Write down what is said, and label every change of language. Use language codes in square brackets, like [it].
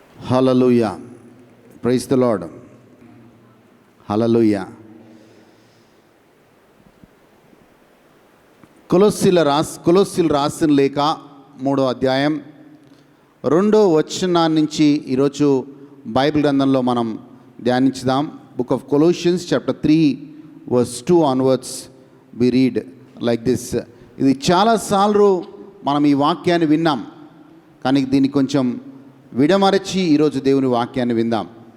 [te] Hallelujah. [en] Praise the Lord. [te] హల్లెలూయా. కొలొస్సీలు రాసిన లేఖ 3వ అధ్యాయం 2వ వచనం నుంచి ఈరోజు బైబిల్ గ్రంథంలో మనం ధ్యానించుదాం. [en] Book of Colossians chapter 3 verse 2 onwards we read like this. [te] ఇది చాలాసార్లు మనం ఈ వాక్యాన్ని విన్నాం, కానీ దీన్ని కొంచెం విడమరచి ఈరోజు దేవుని వాక్యాన్ని విందాం.